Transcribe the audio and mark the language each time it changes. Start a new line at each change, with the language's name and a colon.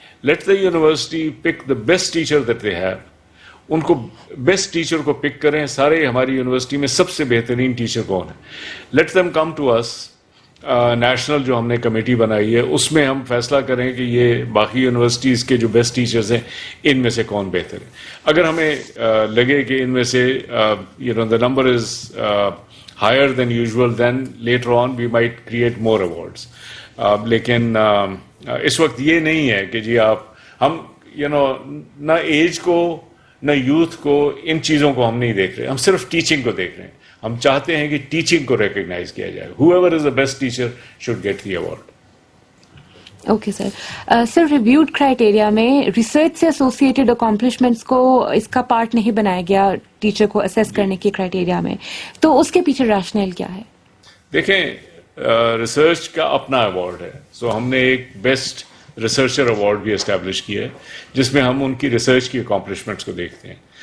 English: Let the university pick the best teacher that they have.
Urdu: ان کو best teacher کو پک کریں. سارے ہماری یونیورسٹی میں سب سے بہترین ٹیچر کون ہے،
English: Let them come to us.
Urdu: National جو ہم نے کمیٹی بنائی ہے اس میں ہم فیصلہ کریں کہ یہ باقی یونیورسٹیز کے جو بیسٹ ٹیچرز ہیں ان میں سے کون بہتر ہے. اگر ہمیں لگے کہ ان میں سے
English: the number is higher than usual, then later on we might create more awards.
Urdu: لیکن اس وقت یہ نہیں ہے کہ جی ہم نہ ایج کو نہ یوتھ کو، ان چیزوں کو ہم نہیں دیکھ رہے، ہم صرف ٹیچنگ کو دیکھ رہے ہیں. ہم چاہتے ہیں کہ ٹیچنگ کو ریکگنائز کیا جائے.
English: whoever is the best teacher should get the award.
Urdu: Okay sir. Sir reviewed criteria میں ریسرچ سے ایسوسیٹڈ اکامپلشمنٹس کو اس کا پارٹ نہیں بنایا گیا ٹیچر کو اسیس کرنے کے کرائٹیریا میں، تو اس کے پیچھے ریشنل کیا ہے؟ دیکھیں ریسرچ کا اپنا ایوارڈ ہے. ہم نے ایک بیسٹ ریسرچر ایوارڈ بھی اسٹیبلش کیا ہے جس میں ہم ان کی ریسرچ کی اکامپلشمنٹس کو دیکھتے ہیں.